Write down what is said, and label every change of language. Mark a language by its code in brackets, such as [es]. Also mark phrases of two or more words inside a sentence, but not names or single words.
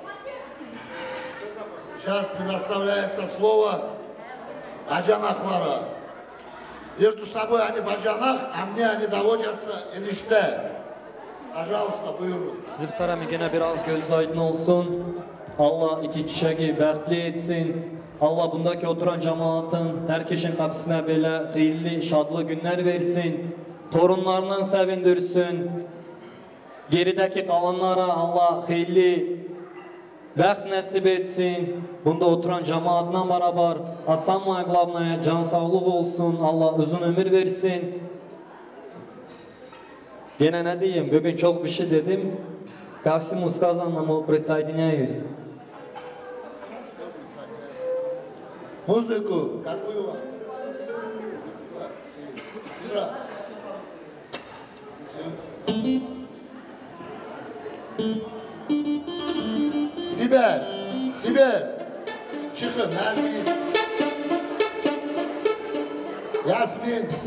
[ru] Сейчас предоставляется слово баджанахлара. Между собой они баджанах, а мне они доводятся enişte. Пожалуйста, [tr] buyurun. Zırtlarım gene biraz göz aydın olsun. Allah iki çiçeği bəxtli etsin. Allah bundaki oturan cemaatin, herkesin kapısına böyle hayırlı, şadlı günler versin. Torunlarından sevindirsin. Gerideki kalanlara Allah hayırlı bəxt nasip etsin. Bunda oturan cemaatla beraber Hasan Mayıqlavnaya can sağlık olsun. Allah uzun ömür versin. Yine ne diyeyim? Bugün çok bir şey dedim. [ru] Ко всему сказанному присоединяюсь. Музыку, какую вам? [tr] Sibel, Sibel, çıkın, Nergis, Yasmin.